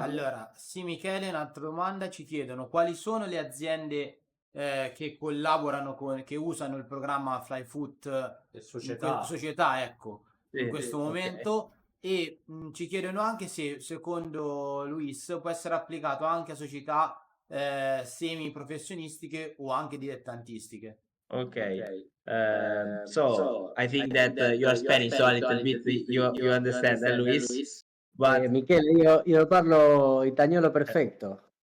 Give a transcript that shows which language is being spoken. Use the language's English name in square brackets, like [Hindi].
[Italian] Allora, sì, Michele, un'altra domanda, ci chiedono quali sono le aziende che collaborano che usano il programma FlyFut società, ecco, in questo momento, e ci chiedono anche se secondo Luis può essere applicato anche a società semi professionistiche o anche dilettantistiche. [English] Okay. So I think that you are Spanish, so a little bit you understand, Luis? But [Italian] Michele, io parlo italiano perfetto.